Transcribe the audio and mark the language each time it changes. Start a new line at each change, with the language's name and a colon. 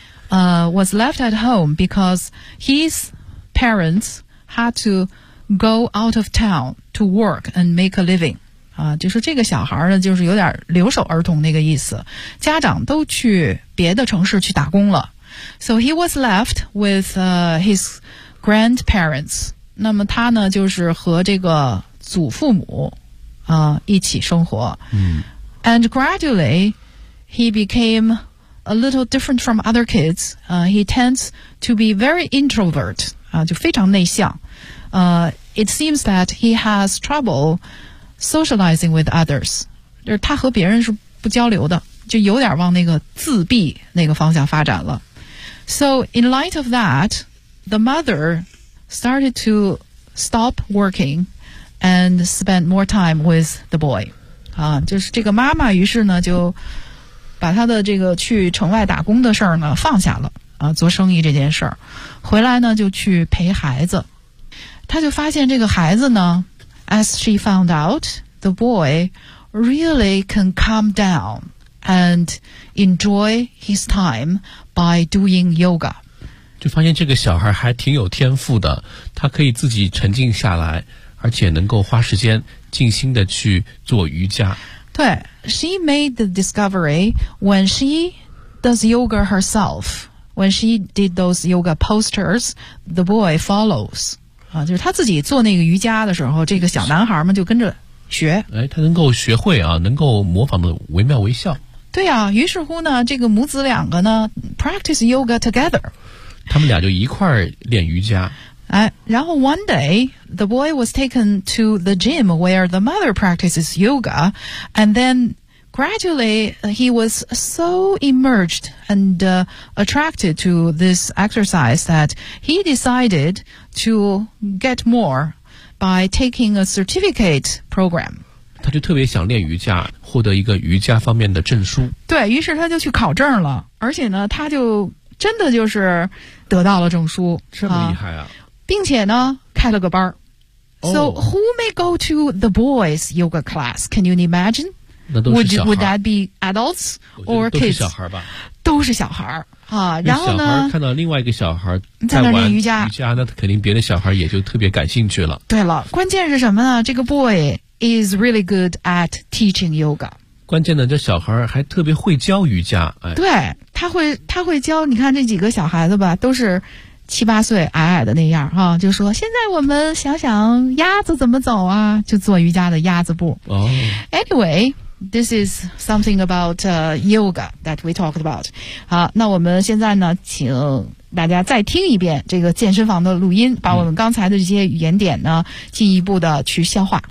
English: Was left at home because his parents had to go out of town to work and make a living.
Chinese: 啊，就说这个小孩呢，就是有点留守儿童那个意思，家长都去别的城市去打工了。
English: So he was left with his grandparents.
Chinese: 那么他呢，就是和这个祖父母啊一起生活。嗯。
English: And gradually, he became. A little different from other kids. He tends to be very introvert.
Chinese: 就非常内向。
English: It seems that he has trouble socializing with others.
Chinese: 就是他和别人是不交流的，就有点往那个自闭那个方向发展了。
English: So in light of that, the mother started to stop working and spend more time with the boy.
Chinese: 就是这个妈妈于是呢就把他的这个去城外打工的事儿呢放下了啊，做生意这件事儿，回来呢就去陪孩子。他就发现这个孩子呢
English: ，as she found out, the boy really can calm down and enjoy his time by doing yoga。
Chinese: 就发现这个小孩还挺有天赋的，他可以自己沉静下来，而且能够花时间静心的去做瑜伽。对
English: ，she made the discovery when she does yoga herself. When she did those yoga posters, the boy follows.
Chinese: 啊，就是他自己做那个瑜伽的时候，这个小男孩嘛就跟着学。哎，他能够学会啊，能够模仿的惟妙惟肖。对啊，于是乎呢，这个母子两个呢
English: practice yoga together，
Chinese: 他们俩就一块儿练瑜伽。然后
English: one day, the boy was taken to the gym where the mother practices yoga, and then gradually, he was so immersed and attracted to this exercise that he decided to get more by taking a certificate program.
Chinese: 他就特别想练瑜伽，获得一个瑜伽方面的证书。对，于是他就去考证了，而且呢，他就真的就是得到了证书。这么厉害啊。并且呢开了个班儿。
English: So,、 oh. who may go to the boys yoga class? Can you imagine?
Chinese: 那都是小孩。
English: Would that be adults or kids?
Chinese: 都是小孩吧。都是小孩。啊，然后呢小孩看到另外一个小孩在玩瑜伽。瑜伽那肯定别的小孩也就特别感兴趣了。对了，关键是什么呢？这个
English: boy is really good at teaching yoga。
Chinese: 关键呢，这小孩还特别会教瑜伽。哎、对，他会教，你看这几个小孩子吧，都是七八岁矮矮的那样哈、啊，就说现在我们想想鸭子怎么走啊，就做瑜伽的鸭子步。 Oh.
English: Anyway, this is something about yoga that we talked about.
Chinese: 好，那我们现在呢，请大家再听一遍这个健身房的录音，把我们刚才的这些语言点呢，进一步的去消化。